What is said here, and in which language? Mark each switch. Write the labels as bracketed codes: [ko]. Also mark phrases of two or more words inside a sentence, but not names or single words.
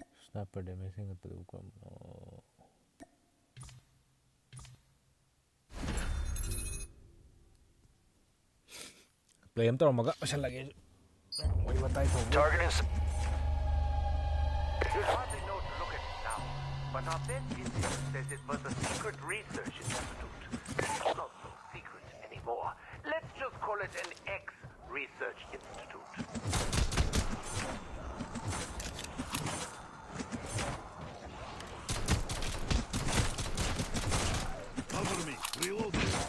[en] Sniper damage [mni] ꯍꯦꯟꯒꯠꯄꯗꯨ ꯀꯔꯝꯕꯅꯣ play ꯑꯃ ꯇꯧꯔꯝꯃꯒ ꯂꯣꯏꯁꯜꯂꯒꯦ ꯋꯥꯔꯤ ꯋꯥꯇꯥꯏ ꯇꯧꯕ [en] You'll hardly know to look at it now, but our best intel says it was a secret research institute. Not so secret anymore. Let's just call it an ex-research institute. Cover me. Reloading.